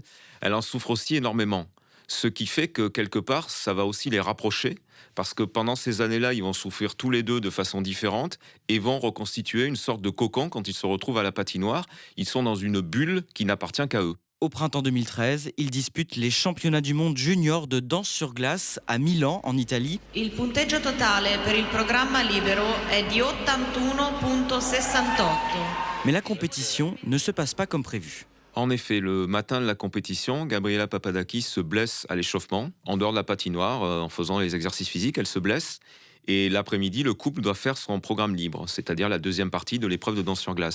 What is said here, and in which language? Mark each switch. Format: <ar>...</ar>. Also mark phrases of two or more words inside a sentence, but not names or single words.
<fr>Elle en souffre aussi énormément. Ce qui fait que, quelque part, ça va aussi les rapprocher, parce que pendant ces années-là, ils vont souffrir tous les deux de façon différente et vont reconstituer une sorte de cocon quand ils se retrouvent à la patinoire. Ils sont dans une bulle qui n'appartient qu'à eux. Au printemps 2013, il dispute les championnats du monde junior de danse sur glace à Milan, en Italie.</fr> <it>Il punteggio totale per il programma libero è di 81,68.</it> <fr>Mais la compétition ne se passe pas comme prévu. En effet, le matin de la compétition, Gabriela Papadakis se blesse à l'échauffement, en dehors de la patinoire, en faisant les exercices physiques, elle se blesse. Et l'après-midi, le couple doit faire son programme libre, c'est-à-dire la deuxième partie de l'épreuve de danse sur glace.</fr>